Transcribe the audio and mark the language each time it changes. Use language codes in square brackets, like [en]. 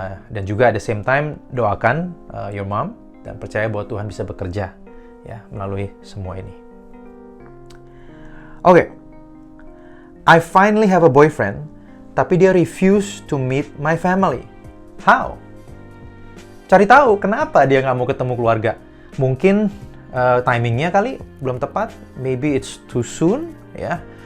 [id] Dan juga [en] at the same time, [id] doakan [en] your mom [id] dan percaya bahwa Tuhan bisa bekerja, ya, melalui semua ini. [en] Okay. I finally have a boyfriend, [id] tapi dia [en] refuse to meet my family. How? [id] Cari tahu kenapa dia nggak mau ketemu keluarga. Mungkin timingnya kali belum tepat, [en] maybe it's too soon, [id] ya.